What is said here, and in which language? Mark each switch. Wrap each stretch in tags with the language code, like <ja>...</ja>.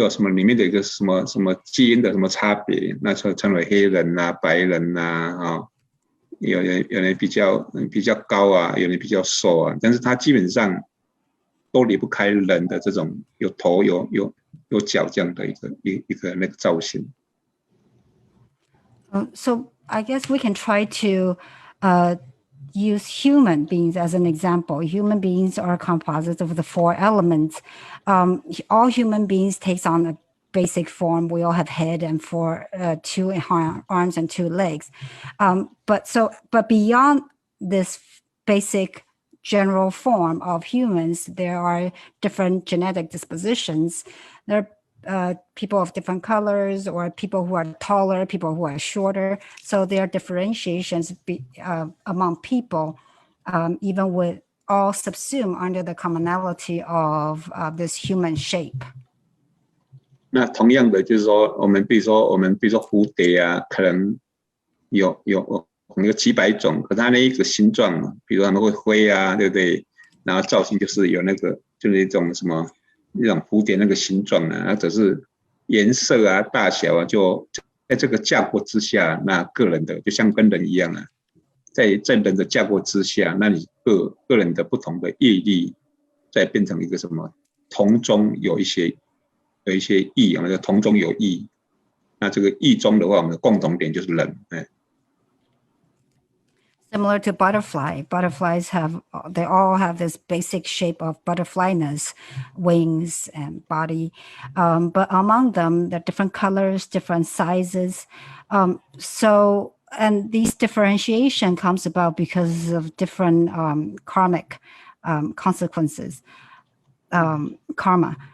<zh>里面的一个什么基因的什么差别，那称为黑人啊、白人啊，有人比较高啊，有人比较瘦啊，但是他基本上都离不开人的这种有头有脚这样的一个那个造型。</zh> <en>So I guess we can try to use human beings as an example. Human beings are composites of the four elements. All human beings takes on a basic form. We all have head and two arms and two legs. But beyond this basic general form of humans, there are different genetic dispositions. There are people of different colors, or people who are taller, people who are shorter. So there are differentiations among people, even with all subsumed under the commonality of this human shape.</en> <zh>那同样的就是说，比如说蝴蝶啊，可能有可能有几百种，可是它那一个形状，比如他们会飞啊，对不对？然后造型就是有那个，就是一种什么那种蝴蝶那个形状啊，或者是颜色啊、大小啊，就在这个架构之下，那个人的就像跟人一样啊，在人的架构之下，那你个人的不同的业力，再变成一个什么同中有一些义，我们叫同中有义。那这个义中的话，我们的共同点就是人。</zh> <en>Similar to butterfly, butterflies they all have this basic shape of butterflyness, wings and body. But among them, there are different colors, different sizes. And these differentiation comes about because of different karmic consequences, karma.</en>